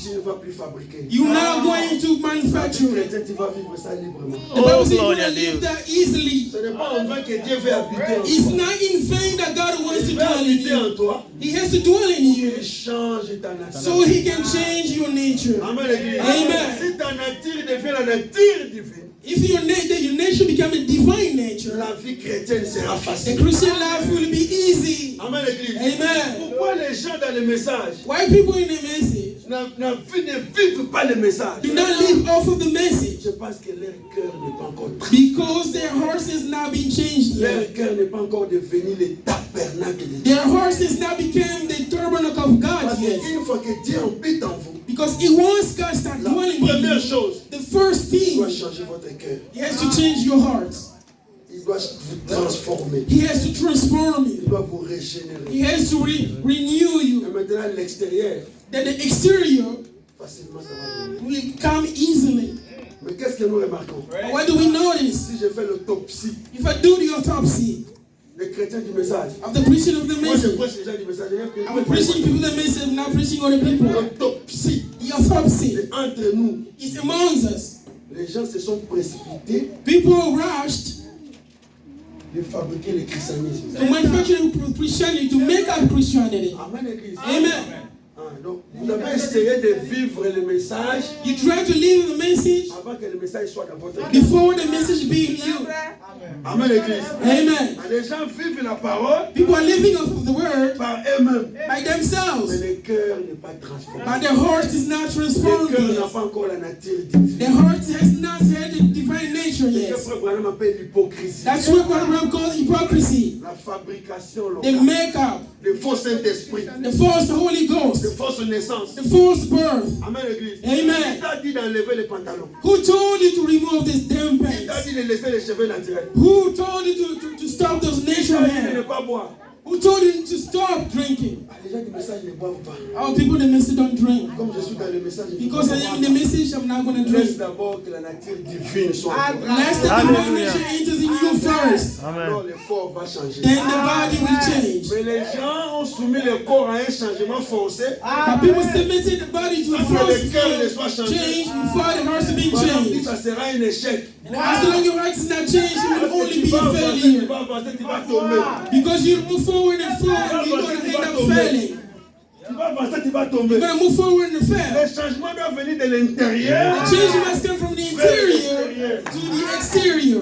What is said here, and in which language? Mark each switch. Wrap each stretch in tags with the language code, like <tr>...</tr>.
<fr>tu ne vas plus fabriquer.</fr> <en>you're now going to</en> <fr>Tu</fr> <en>manufacture it.</en> <fr>chrétien, tu vas vivre ça librement.</fr> <en>The Bible says you're going to live that easily.</en> <fr>Ce n'est pas en vain que Dieu veut habiter en</fr> <en>It's</en> <fr>toi.</fr> <en>not in vain that God wants to</en> <fr>Il veut</fr> <en>dwell in</en> <fr>habiter en</fr> <en>you.</en> <fr>toi.</fr> <en>He has to dwell in you</en> <fr>Il change ta nature.</fr> <en>so he can change your nature.</en> <fr>Amen, l'église.</fr> <en>Amen.</en> <fr>Si ta nature devient la nature divine,</fr> <en>If your nature become a divine nature,</en> <fr>la vie chrétienne sera</fr> <en>the</en> <fr>facile.</fr> <en>Christian life will be easy.</en> <fr>Amen, l'église.</fr> <en>Amen.</en> <fr>Pourquoi les gens dans le message</fr> <en>Why people in the message</en> <fr>ne vivent pas le message?</fr> <en>do not live off of the message?</en> <fr>Je pense que leur cœur n'est pas encore</fr> <en>Because their hearts has not been changed</en> <fr>Leur</fr> <en>yet.</en> <fr>cœur n'est pas encore devenu le tabernacle de Dieu.</fr> <en>Their hearts has not become the tabernacle of God</en> <fr>Parce</fr> <en>yet.</en> <fr>qu'une fois que Dieu habite en vous,</fr> <en>Because it once God starts</en> <fr>la</fr> <en>dwelling in</en> <fr>première</fr> <en>you,</en> <fr>chose,</fr> <en>the first</en> <fr>il</fr> <en>thing,</en> <fr>doit changer votre cœur.</fr> <en>He has to change your heart.</en> <fr>Il doit vous transformer.</fr> <en>He has to transform</en> <fr>Il</fr> <en>you.</en> <fr>doit vous régénérer.</fr> <en>He has to renew</en> <fr>Et</fr> <en>you.</en> <fr>maintenant, l'extérieur,</fr> <en>That the exterior</en> <fr>facilement ça va venir.</fr> <en>will come easily.</en> <fr>Mais qu'est-ce que nous remarquons?</fr> <en>But what do we notice?</en> <fr>Si je fais l'autopsie</fr> <en>If I do the autopsy</en> <fr>des chrétiens du message,</fr> <en>of the preaching of the</en> <fr>moi je</fr> <en>message,</en> <fr>prêche les gens du message.</fr> <en>I'm preaching people the message, I'm not preaching other people.</en> <fr>L'autopsie</fr> <en>The autopsy</en> <fr>est entre nous.</fr> <en>is amongst us.</en> <fr>Les gens se sont précipités</fr> <en>People rushed</en> <fr>de fabriquer le christianisme.</fr> <en>to manufacture Christianity, to make up Christianity.</en> <fr>Amen, l'église.</fr> <en>Amen.</en> <fr>Donc, vous avez essayé de vivre le message</fr> <en>You try to live the message</en> <fr>avant que le message soit dans votre cœur.</fr> <en>before the message be in you.</en> <fr>Amen, l'église.</fr> <en>Amen.</en> <fr>Les gens vivent la parole</fr> <en>People are living off of the word</en> <fr>par eux-mêmes.</fr> <en>by</en> <fr>Mais</fr> <en>themselves,</en> <fr>le cœur n'est pas transformé.</fr> <en>but their heart is not</en> <fr>Le</fr> <en>transformed</en> <fr>cœur n'a</fr> <en>yet.</en> <fr>pas encore la nature divine.</fr> <en>Their heart has not had the divine nature</en> <fr>C'est ce que</fr> <en>yet.</en> <fr>Frère Branham appelle l'hypocrisie.</fr> <en>That's what Abraham calls hypocrisy.</en> <fr>La fabrication</fr> <en>The</en> <fr>locale.</fr> <en>makeup,</en> <fr>Le faux Saint-Esprit.</fr> <en>the false Holy</en> <fr>De</fr> <en>Ghost,</en> <fr>fausse naissance.</fr> <en>the false birth.</en> <fr>Amen, l'église.</fr> <en>Amen.</en> <fr>Qui t'a dit d'enlever les pantalons?</fr> <en>Who told you to remove this damn</en> <fr>Qui t'a</fr> <en>pants?</en> <fr>dit de laisser les cheveux naturels?</fr> <en>Who told you to stop those</en> <fr>Qui</fr> <en>natural</en> <fr>t'a dit de ne</fr> <en>hair?</en> <fr>pas boire?</fr> <en>Who told you to stop drinking?</en> <fr>Ah, les gens du message ne boivent pas.</fr> <en>Our people in the message don't drink.</en> <fr>Comme je suis dans le message, je</fr> <en>Because I am in the message, I'm not going to</en> <fr>laisse</fr> <en>drink.</en> <fr>d'abord que la nature divine soit en toi.</fr> <en>Unless the divine nature enters in you first,</en> <fr>Alors le corps va changer.</fr> <en>then the body will change.</en> <fr>Mais les gens ont soumis le corps à un changement forcé.</fr> <en>But people submitted the body to a</en> <fr>Avant le cœur ne soit</fr> <en>forceful</en> <fr>changé.</fr> <en>change before the heart is being</en> <fr>Voilà, dit</fr> <en>changed.</en> <fr>ça sera un échec.</fr> <en>And as long as your heart is not changed, you will</en> <fr>Parce que</fr> <en>only</en> <fr>tu</fr> <en>be</en> <fr>vas</fr> <en>a</en> <fr>avancer, tu</fr> <en>failure.</en> <fr>vas avancer, tu vas tomber.</fr> <en>Because you move forward and forward, you're going to end up failing.</en> <fr>Tu vas avancer, tu vas tomber.</fr> <en>You're going to move forward and fail.</en> <fr>Le changement doit venir de l'intérieur.</fr> <en>The change must come from the interior to the exterior.</en>